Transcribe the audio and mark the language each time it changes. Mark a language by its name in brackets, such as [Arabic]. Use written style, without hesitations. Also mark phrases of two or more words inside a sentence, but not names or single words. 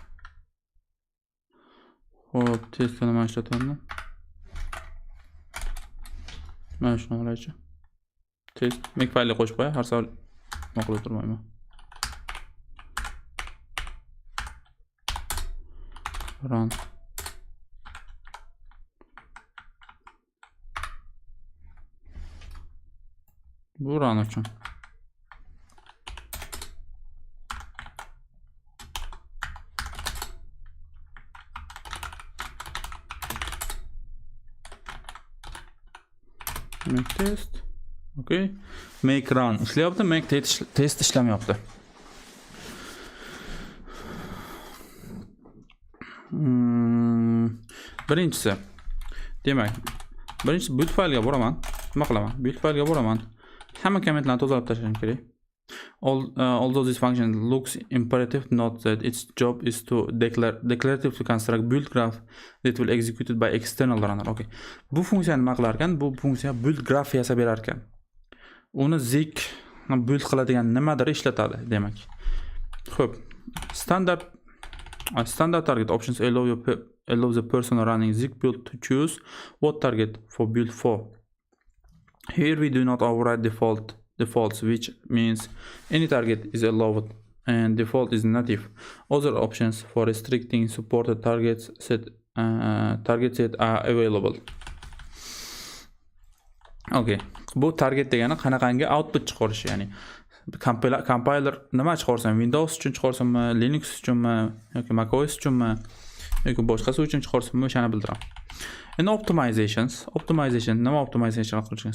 [Uzbek] Hop, testini mana ishlataman. Mana shuni olaychi. [English] Test make file [Uzbek] qo'shib qo'y, har savol ma'qul turmayman. Run. Bu run uchun. [English] Make test. Okay. Make run [Uzbek] ishlayapti, [English] make test [Uzbek] ishlamayapti. Birinchisi. Demak, birinchi [English] build file'ga [Uzbek] boraman. Nima qilaman? [English] Build file'ga [Uzbek] boraman. Hamma kommentlarni tozalab tashlashim kerak. [English] Although this function looks imperative, note that its job is to declarative to construct build graph that will executed by external runner. Okay. [Uzbek] Bu funksiyani nima qilar ekan? Bu funksiya [English] build graph [Uzbek] yasab berar ekan. Uni [English] zig build [Uzbek] qiladigan nimadir ishlatadi, demak. Xo'p, [English] standard target options allow the person running zig build to choose what target for build for. Here we do not override defaults, which means any target is allowed and default is native. Other options for restricting supported target set are available. Okay. [Uzbek] Bu target degani qanaqangi output chiqarish, ya'ni compiler nima chiqarsam, Windows uchun chiqarsammi, Linux uchunmi yoki macOS uchunmi yoki boshqasi uchun chiqarsammi, o'shani bildiraman. [English] And optimization [Uzbek] nima optimization qilishgan?